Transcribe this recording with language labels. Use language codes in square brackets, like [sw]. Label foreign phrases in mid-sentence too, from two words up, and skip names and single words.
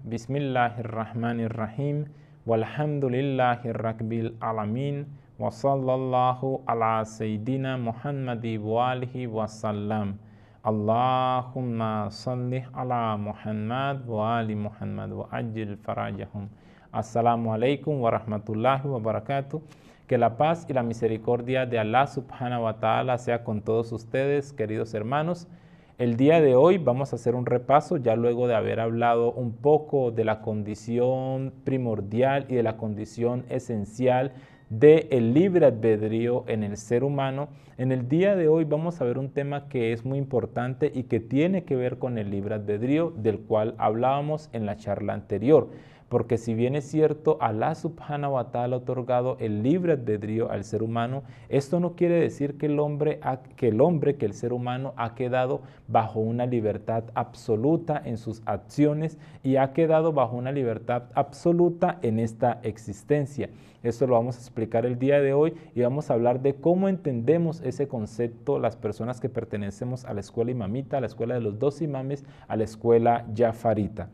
[ar] بسم الله الرحمن الرحيم. والحمد لله رب العالمين. وصلى الله على سيدنا محمد وآله وسلم. اللهم صل على محمد وآل محمد وعجل فرجهم. السلام عليكم ورحمة الله وبركاته. [es] Que la paz y la misericordia de Allah [ar] سبحانه وتعالى [es] sea con todos ustedes, queridos hermanos. El día de hoy vamos a hacer un repaso, ya luego de haber hablado un poco de la condición primordial y de la condición esencial del libre albedrío en el ser humano. En el día de hoy vamos a ver un tema que es muy importante y que tiene que ver con el libre albedrío, del cual hablábamos en la charla anterior. Porque si bien es cierto, Allah [ar] سبحانه وتعالى [es] ha otorgado el libre albedrío al ser humano, esto no quiere decir que el ser humano ha quedado bajo una libertad absoluta en sus acciones y ha quedado bajo una libertad absoluta en esta existencia. Esto lo vamos a explicar el día de hoy y vamos a hablar de cómo entendemos ese concepto las personas que pertenecemos a la escuela imamita, a la escuela de los 2 imames, a la escuela jafarita.